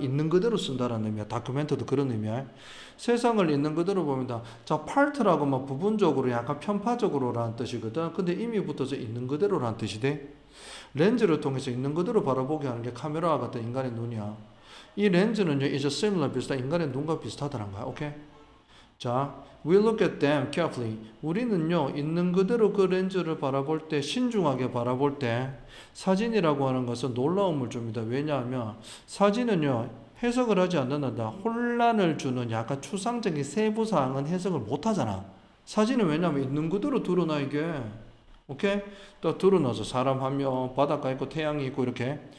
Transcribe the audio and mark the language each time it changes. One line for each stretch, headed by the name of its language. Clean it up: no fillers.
Korean: 있는 그대로 쓴다는 의미야. 다큐멘터도 그런 의미야. 세상을 있는 그대로 봅니다. 자, 파트라고 막 부분적으로 약간 편파적으로라는 뜻이거든. 근데 이미 붙어서 있는 그대로라는 뜻이 돼. 렌즈를 통해서 있는 그대로 바라보게 하는 게 카메라와 같은 인간의 눈이야. 이 렌즈는요,
English: is similar
Korean: 비슷한 인간의 눈과 비슷하다는 거야. 오케이?
English: 자, we look at them carefully.
Korean: 우리는요, 있는 그대로 그 렌즈를 바라볼 때, 신중하게 바라볼 때, 사진이라고 하는 것은 놀라움을 줍니다. 왜냐하면, 사진은요, 해석을 하지 않는다. 혼란을 주는 약간 추상적인 세부사항은 해석을 못 하잖아. 사진은 왜냐하면 있는 그대로 드러나, 이게. 오케이? 또 드러나서 사람 한 명, 바닷가 있고, 태양이 있고, 이렇게.